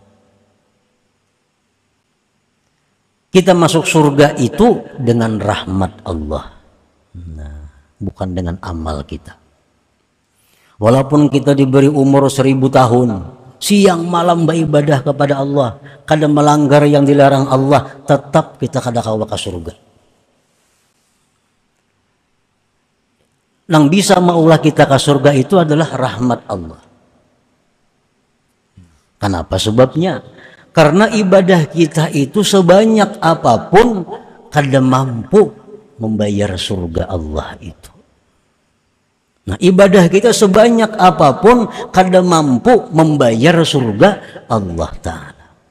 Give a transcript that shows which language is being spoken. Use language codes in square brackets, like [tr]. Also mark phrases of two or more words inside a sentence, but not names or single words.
[id] Kita masuk surga itu dengan rahmat Allah, bukan dengan amal kita. Walaupun kita diberi umur 1000 tahun, siang malam beribadah kepada Allah, [bjn] kada melanggar yang dilarang Allah, tetap kita kada kawa ke surga. Nang bisa maulah kita ke surga itu adalah rahmat Allah. [id] Kenapa sebabnya? Karena ibadah kita itu sebanyak apapun kada mampu membayar surga Allah itu. Nah, ibadah kita sebanyak apapun kada mampu membayar surga Allah Ta'ala.